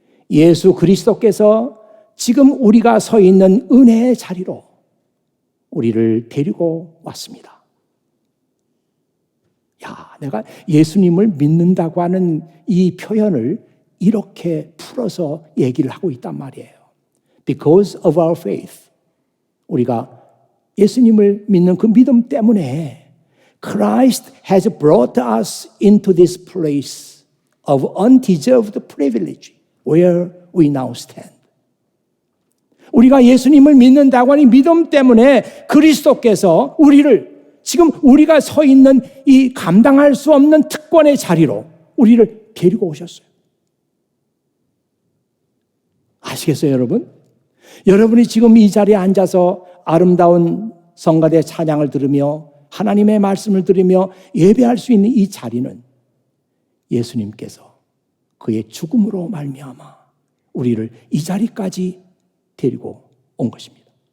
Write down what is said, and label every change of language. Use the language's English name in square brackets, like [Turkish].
[Korean] 예수 그리스도께서 지금 우리가 서 있는 은혜의 자리로 우리를 데리고 왔습니다. 내가 예수님을 믿는다고 하는 이 표현을 이렇게 풀어서 얘기를 하고 있단 말이에요. [English] Because of our faith. [Korean] 우리가 예수님을 믿는 그 믿음 때문에 [English] Christ has brought us into this place of undeserved privilege where we now stand. [Korean] 우리가 예수님을 믿는다고 하는 믿음 때문에 그리스도께서 우리를 지금 우리가 서 있는 이 감당할 수 없는 특권의 자리로 우리를 데리고 오셨어요. 아시겠어요, 여러분? 여러분이 지금 이 자리에 앉아서 아름다운 성가대 찬양을 들으며 하나님의 말씀을 들으며 예배할 수 있는 이 자리는 예수님께서 그의 죽음으로 말미암아 우리를 이 자리까지 데리고 온 것입니다.